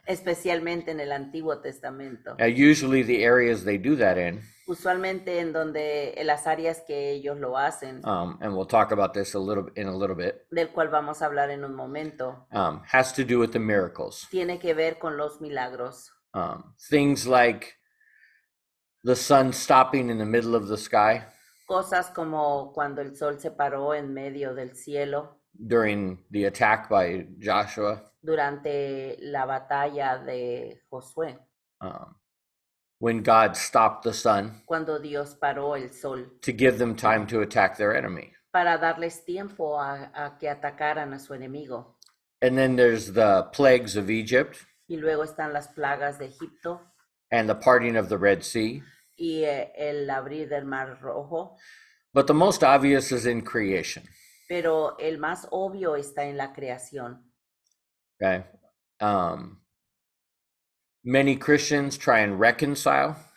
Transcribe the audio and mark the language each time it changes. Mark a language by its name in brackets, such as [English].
[Spanish] especialmente en el Antiguo Testamento. [English] Now, usually the areas they do that in, [Spanish] Usualmente en las áreas que ellos lo hacen, [English] and we'll talk about this in a little bit, [Spanish] del cual vamos a hablar en un momento, [English] has to do with the miracles. [Spanish] tiene que ver con los milagros. [English] Things like the sun stopping in the middle of the sky [Spanish] Cosas como cuando el sol se paró en medio del cielo [English] during the attack by Joshua. [Spanish] durante la batalla de Josué, [English] When God stopped the sun [Spanish] cuando Dios paró el sol [English] to give them time to attack their enemy. [Spanish] para darles tiempo a que atacaran a su enemigo. [English] And then there's the plagues of Egypt [Spanish] Y luego están las plagas de Egipto [English] and the parting of the Red Sea. [Spanish] y el abrir del Mar Rojo, [English] But the most obvious is in creation. [Spanish] pero el más obvio está en la creación. [English] Okay. Many Christians try and reconcile